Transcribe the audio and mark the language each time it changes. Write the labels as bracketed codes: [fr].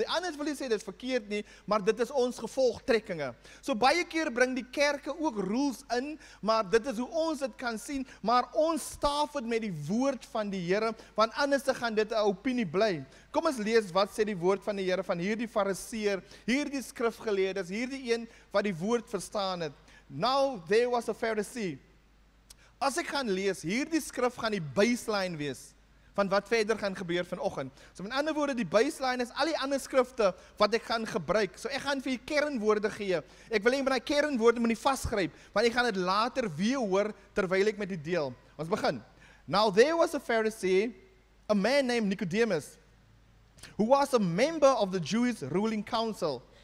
[af] Die anders wil nie sê dit is verkeerd nie, maar dit is ons gevolgtrekkinge. So baie keer bring die kerke ook rules in, maar dit is hoe ons dit kan sien, maar ons staaf dit met die woord van die Here, want anders gaan dit 'n opinie bly. Kom ons lees wat sê die woord van die Here van hierdie Fariseer, hierdie skrifgeleerdes, hierdie een wat die woord verstaan het. [en] Now there was a Pharisee. [af] As ek gaan lees, hierdie skrif gaan die baseline wees van wat verder gaan gebeur vanoggend. So met ander woorde, die baseline is al die ander skrifte wat ek gaan gebruik. So ek gaan vir julle kernwoorde gee. Ek wil hê jy moet daai kernwoorde moet vasgryp, want ek gaan dit later weer hoor terwyl ek met die deel. Ons begin. [en] Now there was a Pharisee, a man named Nicodemus, who was a member of the Jewish ruling council.